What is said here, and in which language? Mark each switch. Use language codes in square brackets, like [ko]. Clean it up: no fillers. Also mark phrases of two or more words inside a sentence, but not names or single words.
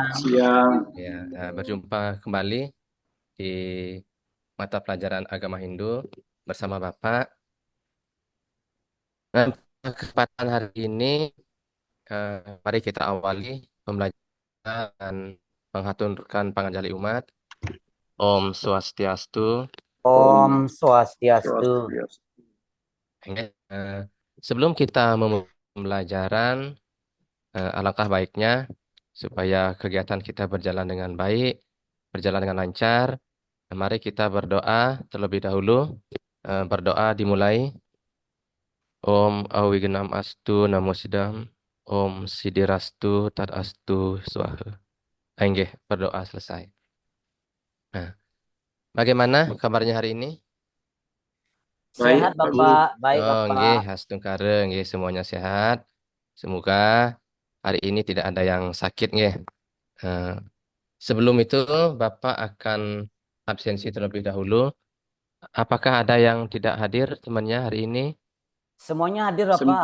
[id] siang. siang. Ya, berjumpa kembali di mata pelajaran agama Hindu bersama Bapak. Nah, kesempatan hari ini, mari kita awali pembelajaran menghaturkan panganjali umat. [sa] Om Swastiastu. Om Om Swastiastu. Swastiastu. [id] Oke, sebelum kita memulai pembelajaran, alangkah baiknya supaya kegiatan kita berjalan dengan baik, berjalan dengan lancar. Mari kita berdoa terlebih dahulu. Berdoa dimulai. [sa] Om Awigenam Astu Namo Sidam. Om Sidirastu Tadastu Swaha. [id] Enggih, berdoa selesai. Nah, bagaimana kabarnya hari ini? Baik, Sehat Pak Guru. Bapak, baik Oh, Bapak. nggih, Hastungkare, nggih, semuanya sehat. Semoga hari ini tidak ada yang sakit, nggih. Eh, Sebelum itu, Bapak akan absensi terlebih dahulu. Apakah ada yang tidak hadir temannya hari ini? Semuanya hadir Bapak.